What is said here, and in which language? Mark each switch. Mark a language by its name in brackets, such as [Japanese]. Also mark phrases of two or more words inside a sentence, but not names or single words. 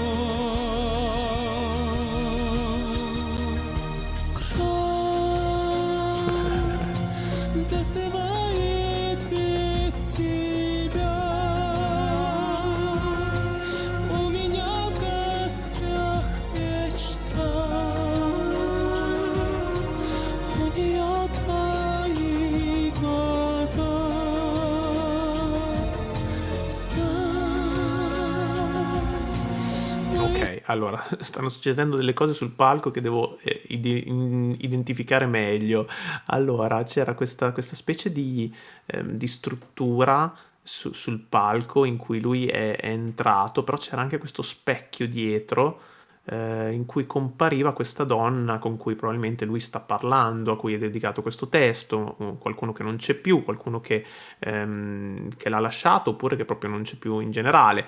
[Russian] Край засыпает без тебя. У меня в гостях мечта, у нее твои глаза. [Italian] Ok, allora, stanno succedendo delle cose sul palco che devo identificare meglio. Allora, c'era questa specie di struttura sul palco in cui lui è entrato, però c'era anche questo specchio dietro in cui compariva questa donna con cui probabilmente lui sta parlando, a cui è dedicato questo testo, qualcuno che non c'è più, qualcuno che l'ha lasciato oppure che proprio non c'è più in generale.